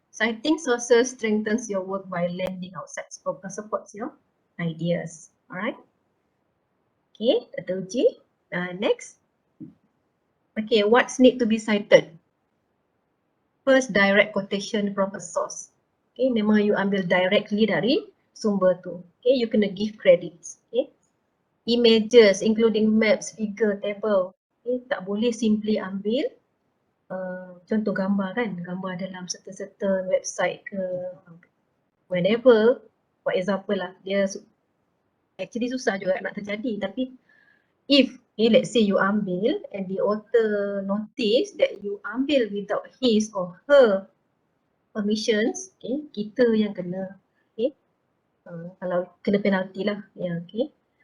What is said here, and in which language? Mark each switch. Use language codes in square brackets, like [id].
[en] Citing sources strengthens your work by lending outside supports your ideas. Alright. Okay, Dr. Uji. Next. Okay, what's need to be cited? First, direct quotation from a source. [ms] Okay, memang you ambil directly dari sumber tu. [en] Okay, you kena give credits. Okay. Images including maps, figure, table. [ms] Okay, tak boleh simply ambil contoh gambar kan, gambar dalam certain website ke whenever, [en] for example [ms] lah, dia actually susah juga nak terjadi, tapi if let's say you ambil [en] and the author notice that you ambil without his or her permissions, [ms] okay, kita yang kena, okay, kalau kena penalty lah, yeah, okay.